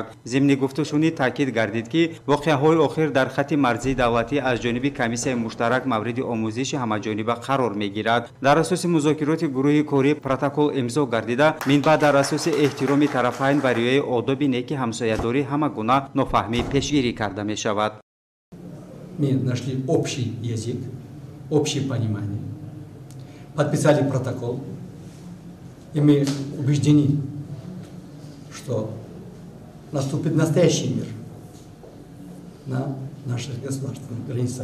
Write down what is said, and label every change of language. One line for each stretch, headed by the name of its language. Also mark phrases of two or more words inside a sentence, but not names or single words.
Tajik: ضمن گفتگوشون تاکید گردید که واقعه‌های آخر در خط مرزی دولتی از جانب کمیسیون مشترک مورد آموزش همه‌جانبه قرار می‌گیرد. در اساس مذاکرات گروه کاری پروتکل امضا گردیده منبع در اساس احترام طرفین و رعایت آداب نیک همسایه‌داری همگونه نافهمی پیشگیری کرده می شود.
Russian: Мы нашли общий язык, общее понимание, подписали протокол, и мы убеждены, что наступит настоящий мир на наших государственных границах.